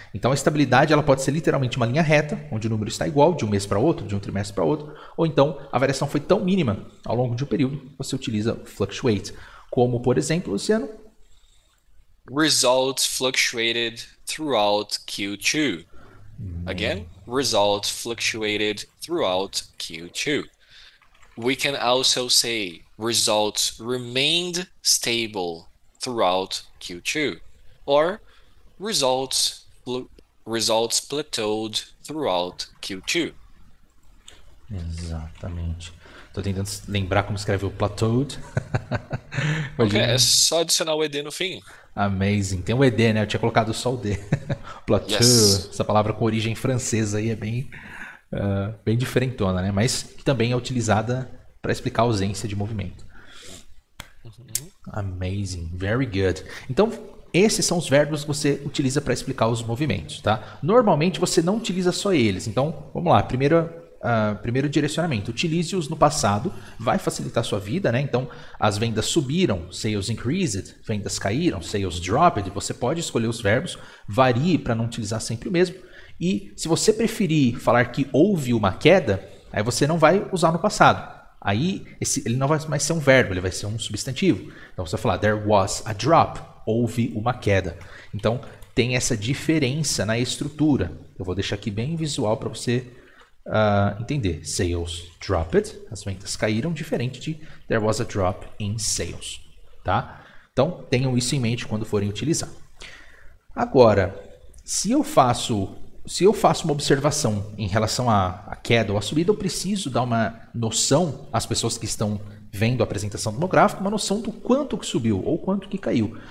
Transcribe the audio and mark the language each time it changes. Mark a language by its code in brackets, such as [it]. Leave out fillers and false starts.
[pt] Então a estabilidade ela pode ser literalmente uma linha reta, onde o número está igual de um mês para outro, de um trimestre para outro, ou então a variação foi tão mínima ao longo de um período, você utiliza fluctuate. Como, por exemplo, Luciano? [en] Results fluctuated throughout Q2. Again, results fluctuated throughout Q2. We can also say results remained stable throughout Q2, or results plateaued throughout Q2. [pt] Exatamente. Estou tentando lembrar como escreve o plateaued. Okay, é só adicionar o ed no fim. [en] Amazing. [pt] Tem o ed, né? Eu tinha colocado só o d. [en] Plateau, yes. [pt] Essa palavra com origem francesa aí é bem diferentona, né? Mas que também é utilizada para explicar a ausência de movimento. [en] Amazing, very good. [pt] Então, esses são os verbos que você utiliza para explicar os movimentos, tá? Normalmente você não utiliza só eles. Então, vamos lá. Primeiro direcionamento. Utilize-os no passado, vai facilitar a sua vida, né? Então, as vendas subiram, [en] sales increased, [pt] vendas caíram, [en] sales dropped. [pt] Você pode escolher os verbos, varie para não utilizar sempre o mesmo. E se você preferir falar que houve uma queda, aí você não vai usar no passado. Aí ele não vai mais ser um verbo, ele vai ser um substantivo. Então você vai falar [en] there was a drop, [pt] houve uma queda. Então tem essa diferença na estrutura. Eu vou deixar aqui bem visual para você entender. [en] Sales dropped, [pt] as vendas caíram, diferente de [en] there was a drop in sales. [pt] Tá? Então tenham isso em mente quando forem utilizar. Agora, Se eu faço, se eu faço uma observação em relação à queda ou à subida, eu preciso dar uma noção às pessoas que estão vendo a apresentação do meu gráfico, uma noção do quanto que subiu ou quanto que caiu.